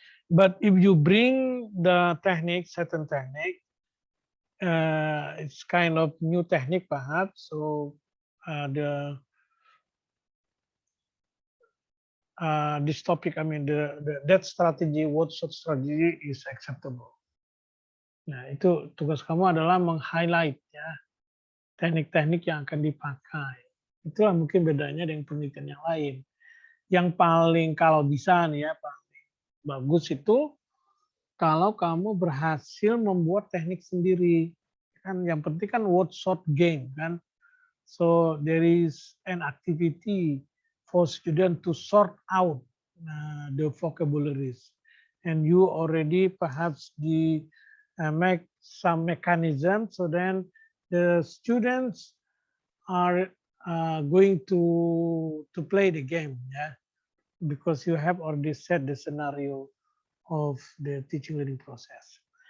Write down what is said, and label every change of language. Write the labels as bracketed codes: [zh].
[en] But if you bring the technique, certain technique, it's kind of new technique perhaps. So the this topic, I mean, that strategy, what sort strategy is acceptable. [id] Nah, itu tugas kamu adalah meng-highlight ya teknik-teknik yang akan dipakai. Itulah mungkin bedanya dengan penelitian yang lain. Yang paling kalau bisa nih ya, paling bagus itu kalau kamu berhasil membuat teknik sendiri. Kan yang penting kan word sort game kan. [en] So there is an activity for student to sort out the vocabularies, and you already perhaps make some mechanism so then the students are going to play the game, yeah, because you have already set the scenario of the teaching learning process.